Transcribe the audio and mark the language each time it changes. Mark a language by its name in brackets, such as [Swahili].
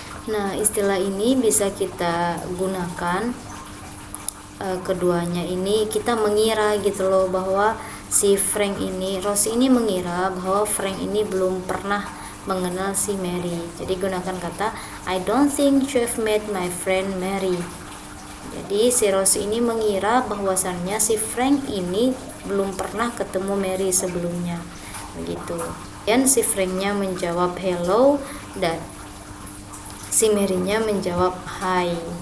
[Indonesian] Nah, istilah ini bisa kita gunakan keduanya ini kita mengira gitu loh, bahwa si Frank ini, Rose ini mengira bahwa Frank ini belum pernah mengenal si Mary. Jadi gunakan kata [English] I don't think you have met my friend Mary. [Indonesian] Jadi si Rose ini mengira bahwasannya si Frank ini belum pernah ketemu Mary sebelumnya, begitu. Dan si Franknya menjawab hello dan si Mary-nya menjawab hi.